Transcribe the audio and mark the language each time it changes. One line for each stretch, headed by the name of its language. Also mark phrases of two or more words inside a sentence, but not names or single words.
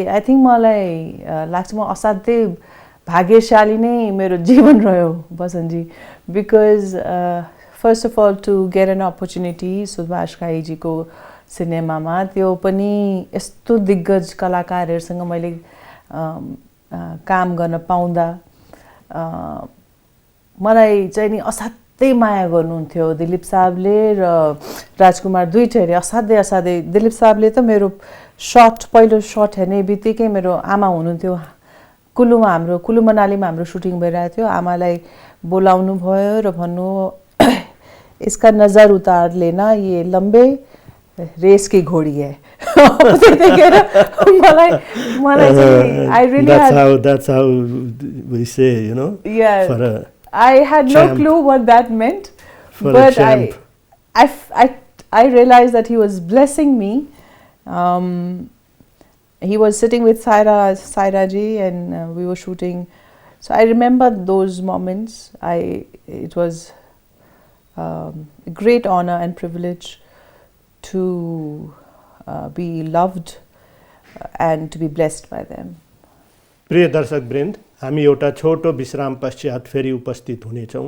English: I think
Nepali: मलाई लाग्छ म असाध्यै भाग्यशाली नै मेरो जीवन रह्यो बसन्तजी,
English: because first of all to get an opportunity
Nepali: सुभाष घाईजीको सिनेमामा, त्यो पनि यस्तो दिग्गज कलाकारहरूसँग मैले काम गर्न पाउँदा मलाई चाहिँ नि असाध्यै माया गर्नुहुन्थ्यो दिलीप साहबले र राजकुमार दुईटैले। असाध्यै असाध्यै। दिलीप साहबले त मेरो पहिलो सर्ट हेर्ने बित्तिकै मेरो आमा हुनुहुन्थ्यो कुल्लुमा, कुल्लु मनालीमा हाम्रो सुटिङ भइरहेको थियो। आमालाई बोलाउनु भयो र भन्नु
Hindi: इसका नजर उतार लेना, ये लम्बे रेस की घोड़ी
Nepali: है। त्यतिखेर मलाई
English: I really that's how we say, you know. Yeah. For a I had no clue what that meant, but I realized that he was blessing me. He was sitting with Saira ji and we were shooting. So I remember those moments. It was a great honor and privilege to be loved and to be blessed by them.
Nepali: प्रिय दर्शक वृन्द, हामी एउटा छोटो विश्राम पश्चात फेरि उपस्थित हुनेछौँ।